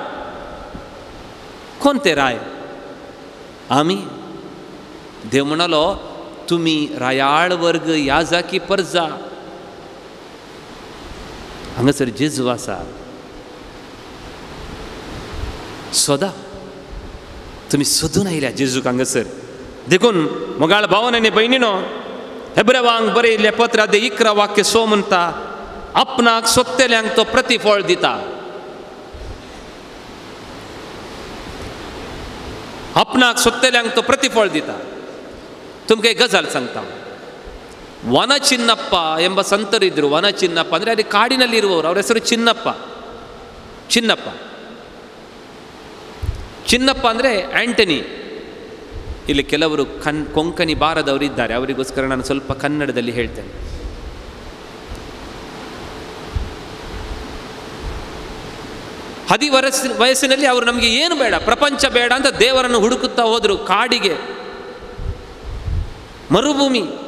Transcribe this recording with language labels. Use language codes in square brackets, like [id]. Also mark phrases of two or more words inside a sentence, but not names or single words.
[kok] कोण ते राय आमी देव म्हणालो तुम्ही रायाळ वर्ग याजाकी परजा हांगासर जेजू आसा सोदा तुम्ही सोदून आयल्या जेजूक हांगासर देखून मोगाळ भावन आनी भयणीनो हेब्रेवांक बरयल्ले पत्र 11 वाक्य 6 म्हणटा आपणाक सोदतेल्यांक तो प्रतिफळ दिता आपणाक सोदतेल्यांक तो प्रतिफळ दिता तुमकां एक गजाल सांगता [kn] ವನ ಚಿನ್ನಪ್ಪ ಎಂಬ ಸಂತರಿದ್ದರು ವನ ಚಿನ್ನಪ್ಪ ಅಂದರೆ ಅಲ್ಲಿ ಕಾಡಿನಲ್ಲಿ ಇರುವವರು ಅವರ ಹೆಸರು ಚಿನ್ನಪ್ಪ ಚಿನ್ನಪ್ಪ ಚಿನ್ನಪ್ಪ ಅಂದರೆ ಆಂಟನಿ ಇಲ್ಲಿ ಕೆಲವರು ಕೊಂಕಣಿ ಬಾರದವರು ಇದ್ದಾರೆ ಅವರಿಗೋಸ್ಕರ ನಾನು ಸ್ವಲ್ಪ ಕನ್ನಡದಲ್ಲಿ ಹೇಳ್ತೇನೆ 10 ವಯಸ್ಸಿನಲ್ಲಿ ಅವರು ನಮಗೆ ಏನು ಬೇಡ ಪ್ರಪಂಚ ಬೇಡ ಅಂತ ದೇವರನ್ನು ಹುಡುಕುತ್ತಾ ಹೋದರು ಕಾಡಿಗೆ ಮರುಭೂಮಿ